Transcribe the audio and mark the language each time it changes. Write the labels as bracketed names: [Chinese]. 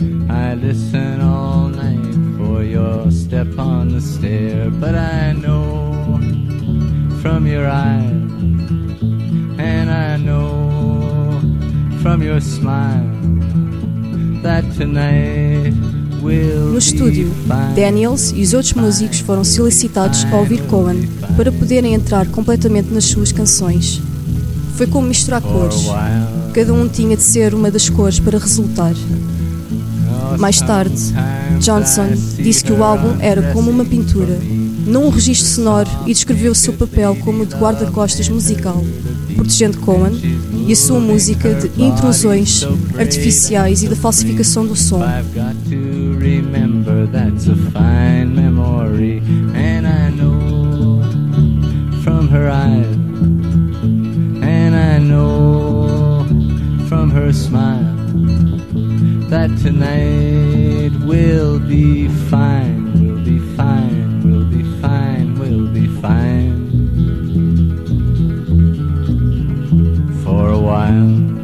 [English] I listen all night for your step on the stair. But I know from your eyes, and I know from your smile, that tonight [Portuguese] No estúdio, Daniels e os outros músicos foram solicitados a ouvir Cohen para poderem entrar completamente nas suas canções. Foi como misturar cores. Cada um tinha de ser uma das cores para resultar. Mais tarde, Johnson disse que o álbum era como uma pintura, não um registro sonoro, e descreveu o seu papel como de guarda-costas musical, protegendo Cohen e a sua música de intrusões artificiais e da falsificação do som. [English] Remember, that's a fine memory, and I know from her eyes, and I know from her smile, that tonight will be fine, will be fine, will be fine, will be fine, for a while.